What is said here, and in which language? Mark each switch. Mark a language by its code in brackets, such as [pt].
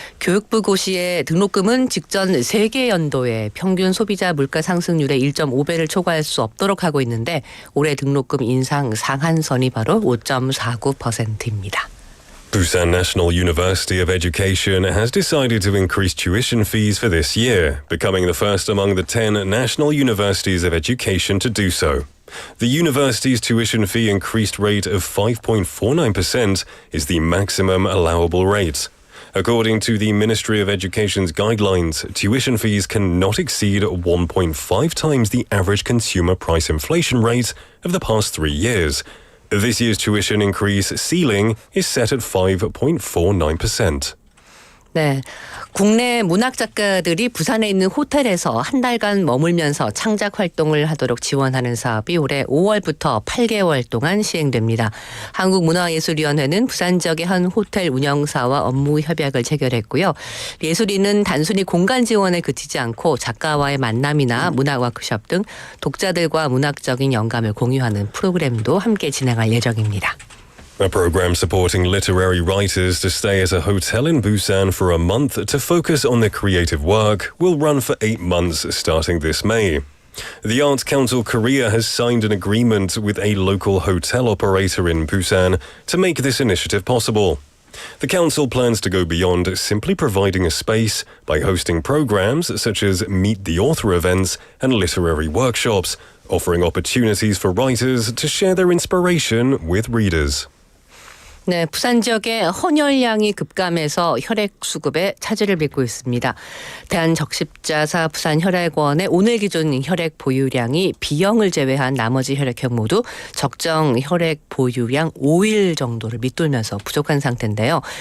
[ko] 교육부 고시의 등록금은 직전 3개 연도에 평균 소비자 물가 상승률의 1.5배를 초과할 수 없도록 하고 있는데 올해 등록금 인상 상한선이 바로 5.49%입니다. [en] Busan National University of Education has decided to increase tuition fees for this year, becoming the first among the 10 national universities of education to do so. The university's tuition fee increased rate of 5.49% is the maximum allowable rate. According to the Ministry of Education's guidelines, tuition fees cannot exceed 1.5 times the average consumer price inflation rate of the past 3 years. This year's tuition increase ceiling is set at 5.49%. [ko] 네, 국내 문학 작가들이 부산에 있는 호텔에서 한 달간 머물면서 창작 활동을 하도록 지원하는 사업이 올해 5월부터 8개월 동안 시행됩니다. 한국문화예술위원회는 부산 지역의 한 호텔 운영사와 업무 협약을 체결했고요. 예술인은 단순히 공간 지원에 그치지 않고 작가와의 만남이나 문학 워크숍 등 독자들과 문학적인 영감을 공유하는 프로그램도 함께 진행할 예정입니다. [en] A program supporting literary writers to stay at a hotel in Busan for a month to focus on their creative work will run for 8 months starting this May. The Arts Council Korea has signed an agreement with a local hotel operator in Busan to make this initiative possible. The council plans to go beyond simply providing a space by hosting programs such as Meet the Author events and literary workshops, offering opportunities for writers to share their inspiration with readers. [ko] 네, 부산 지역의 헌혈량이 급감해서 혈액 수급에 차질을 빚고 있습니다. 대한적십자사 부산혈액원의 오늘 기준 혈액 보유량이 B형을 제외한 나머지 혈액형 모두 적정 혈액 보유량 5일 정도를 밑돌면서 부족한 상태인데요.